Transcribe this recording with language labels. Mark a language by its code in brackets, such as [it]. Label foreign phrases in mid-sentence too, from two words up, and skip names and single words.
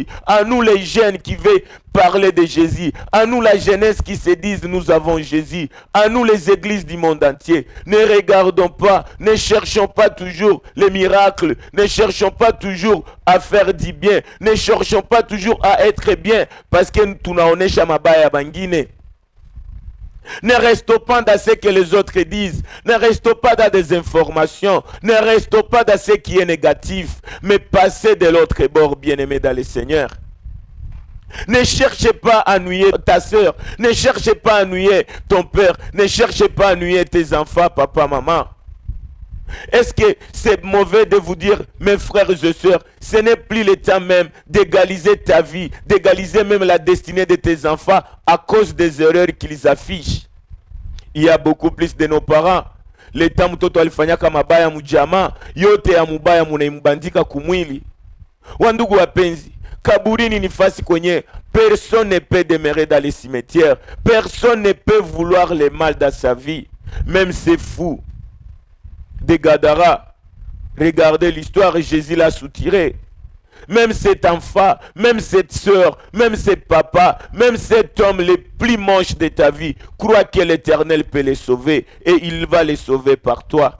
[fr] À nous les jeunes qui veulent parler de Jésus, à nous la jeunesse qui se disent nous avons Jésus, à nous les églises du monde entier. Ne regardons pas, ne cherchons pas toujours les miracles, ne cherchons pas toujours à faire du bien, ne cherchons pas toujours à être bien parce que [sw] tunaonesha mabaya bangine. [fr] Ne restons pas dans ce que les autres disent. Ne restons pas dans des informations. Ne restons pas dans ce qui est négatif. Mais passez de l'autre bord, bien-aimé dans le Seigneur. Ne cherchez pas à ennuyer ta soeur. Ne cherchez pas à ennuyer ton père. Ne cherchez pas à ennuyer tes enfants, papa, maman. Est-ce que c'est mauvais de vous dire, mes frères et sœurs, ce n'est plus le temps même d'égaliser ta vie, d'égaliser même la destinée de tes enfants à cause des erreurs qu'ils affichent. Il y a beaucoup plus de nos parents. Le temps [sw] mtoto alifanyaka mabaya mujama, yote ya mubaya munaimubandika kumwili. Wandugu wapenzi, kaburini ni fasi kwenye [fr] personne ne peut demeurer dans les cimetières. Personne ne peut vouloir le mal dans sa vie. Même c'est fou. De Gadara, regardez l'histoire, Jésus l'a soutiré. Même cet enfant, même cette soeur, même ce papa, même cet homme le plus moche de ta vie, crois que l'Éternel peut les sauver et il va les sauver par toi.